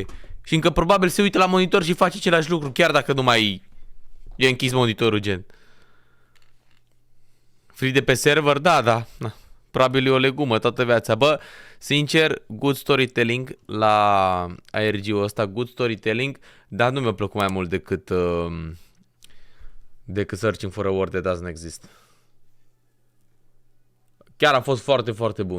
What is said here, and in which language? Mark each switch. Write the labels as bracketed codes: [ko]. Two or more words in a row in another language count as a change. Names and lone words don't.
[ro] Și încă probabil se uită la monitor și face același lucru, chiar dacă nu mai e închis monitorul, gen. Free de pe server? Da, da. Na. Probabil e o legumă toată viața. Bă, sincer, [en] good storytelling [ro] la ARG-ul ăsta, [en] good storytelling, [ro] dar nu mi-a plăcut mai mult decât decât searching for a word that doesn't exist. Chiar a fost foarte, foarte bun.